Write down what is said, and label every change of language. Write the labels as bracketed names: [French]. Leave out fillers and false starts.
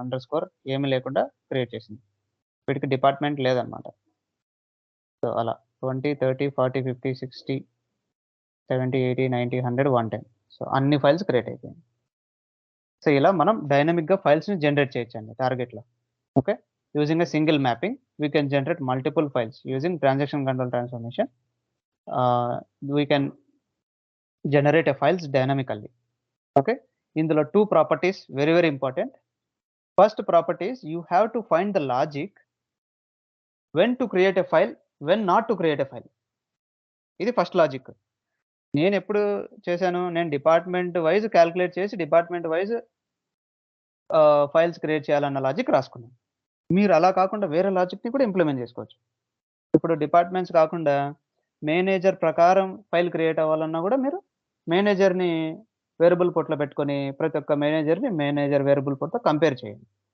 [Telugu] Underscore ఏమి లేకుండా create చేసింది. వీటికి డిపార్ట్‌మెంట్ లేదన్నమాట. సో అలా 20, 30, 40, 50, 60, 70, 80, 90, 100, 110 సో అన్ని ఫైల్స్ క్రియేట్ అయిపోయాయి. సో ఇలా మనం డైనమిక్‌గా ఫైల్స్‌ని జనరేట్ చేయొచ్చండి టార్గెట్‌లో. Okay. [English] Using a single mapping we can generate multiple files using transaction control transformation. We can generate a files dynamically. Okay. [Telugu] ఇందులో 2 properties [English] very important. First property is you have to find the logic when to create a file, when not to create a file. [Telugu] ఇది first logic. నేనెప్పుడు చేశాను? నేను department wise calculate చేసి department wise files create చేయాలన్న logic రాసుకున్నాను. మీరు అలా కాకుండా వేరే లాజిక్‌ని కూడా ఇంప్లిమెంట్ చేసుకోవచ్చు. ఇప్పుడు డిపార్ట్‌మెంట్స్ కాకుండా మేనేజర్ ప్రకారం ఫైల్ క్రియేట్ అవ్వాలన్నా కూడా మీరు మేనేజర్ని వేరియబుల్ పోర్ట్లో పెట్టుకొని ప్రతి ఒక్క మేనేజర్ని మేనేజర్ వేరియబుల్ పోర్ట్తో కంపేర్ చేయండి.